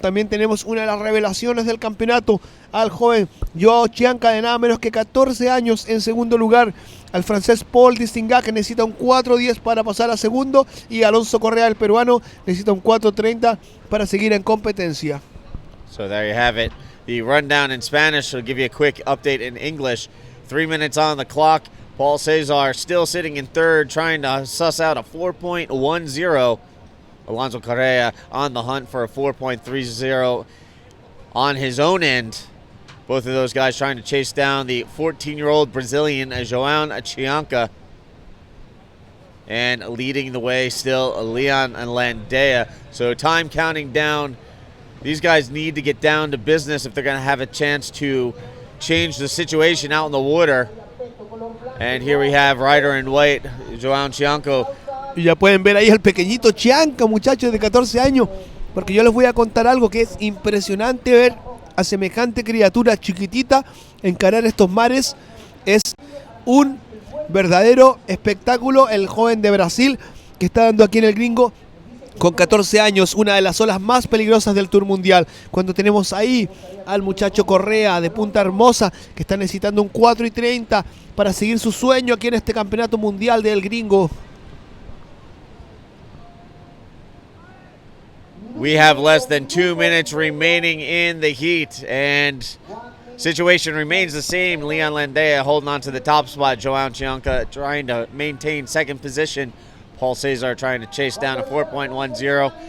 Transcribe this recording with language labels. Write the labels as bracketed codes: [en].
[es] También tenemos una de las revelaciones del campeonato, al joven Joao Chianca de nada menos que 14 años en segundo lugar, al francés Paul Distinguin que necesita un 4.10 para pasar a segundo y Alonso Correa, el peruano, necesita un 4.30 para seguir en competencia. [en] So there you have it. The rundown in Spanish will give you a quick update in English. 3 minutes on the clock. Paul Cesar still sitting in third, trying to suss out a 4.10. Alonso Correa on the hunt for a 4.30. on his own end. Both of those guys trying to chase down the 14-year-old Brazilian, João Chianca. And leading the way still, Leon and Landea. So time counting down. These guys need to get down to business if they're going to have a chance to change the situation out in the water. And here we have rider in white, João Chianco. [es] Y ya pueden ver ahí al pequeñito Chianca, muchachos de 14 años, porque yo les voy a contar algo que es impresionante ver a semejante criatura chiquitita encarar estos mares. Es un verdadero espectáculo el joven de Brasil que está dando aquí en el gringo con 14 años, una de las olas más peligrosas del Tour Mundial. Cuando tenemos ahí al muchacho Correa de Punta Hermosa que está necesitando un 4:30 para seguir su sueño aquí en este campeonato mundial del gringo. [en] We have less than 2 minutes remaining in the heat, and situation remains the same. Leon Landea holding on to the top spot. João Chianca trying to maintain second position. Paul Cesar trying to chase down a 4.10.